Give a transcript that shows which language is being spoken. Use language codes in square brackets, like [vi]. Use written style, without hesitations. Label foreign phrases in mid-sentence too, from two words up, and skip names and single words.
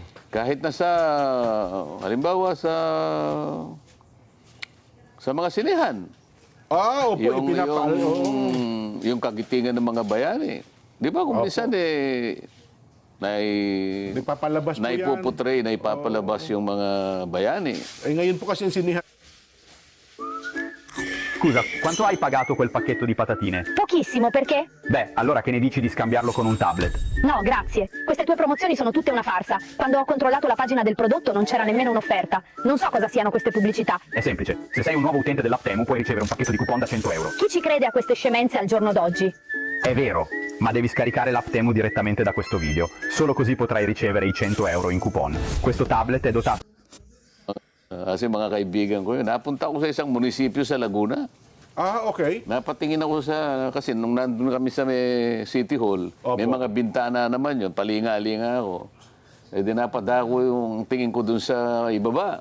[tl] Kahit halimbawa sa mga sinihan. Opo, Yung kagitingan ng mga bayani. Di ba kung minsan Nagpapalabas po yan. naipuputray, naipapalabas yung mga bayani. Ngayon po kasi yung sinihan. [it] Scusa, quanto hai pagato quel pacchetto di patatine? Pochissimo, perché? Beh, allora che ne dici di scambiarlo con un tablet? No, grazie. Queste tue promozioni sono tutte una farsa. Quando ho controllato la pagina del prodotto non c'era nemmeno un'offerta. Non so cosa siano queste pubblicità. È semplice, se sei un nuovo utente dell'app Temu puoi ricevere un pacchetto di coupon da 100 euro. Chi ci crede a queste scemenze al giorno d'oggi? È vero, ma devi scaricare l'app Temu direttamente da questo video. Solo così potrai ricevere i 100 euro in coupon. Questo tablet è dotato... [tl] Kasi mga kaibigan ko yun, napunta ako sa isang munisipyo sa Laguna. Okay. Napatingin ako kasi nung nandun kami sa may City Hall, may Opo. mga bintana naman yun, palinga-linga ako. Eh di napadako yung tingin ko dun sa ibaba,